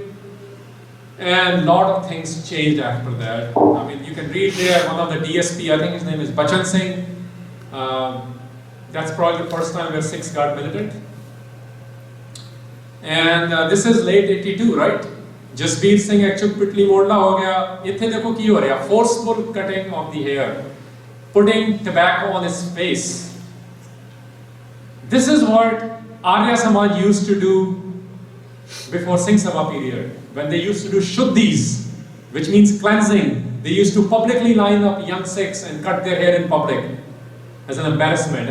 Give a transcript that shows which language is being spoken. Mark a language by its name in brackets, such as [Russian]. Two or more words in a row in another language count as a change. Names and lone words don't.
[English] And a lot of things changed after that. I mean, you can read there, one of the DSP, I think his name is Bachan Singh. That's probably the first time where Sikhs got militant. And this is late 82, right? [Punjabi] ਜਸਬੀਰ ਸਿੰਘ actually ਪਿਟਲੀ ਮੋਡਲਾ ਹੋ ਗਿਆ। ਇੱਥੇ ਦੇਖੋ ਕੀ ਹੋ ਰਿਹਾ, [English] forceful cutting of the hair, putting tobacco on his face. This is what Arya Samaj used to do before Singh Sabha period. When they used to do Shuddhis, which means cleansing, they used to publicly line up young Sikhs and cut their hair in public as an embarrassment.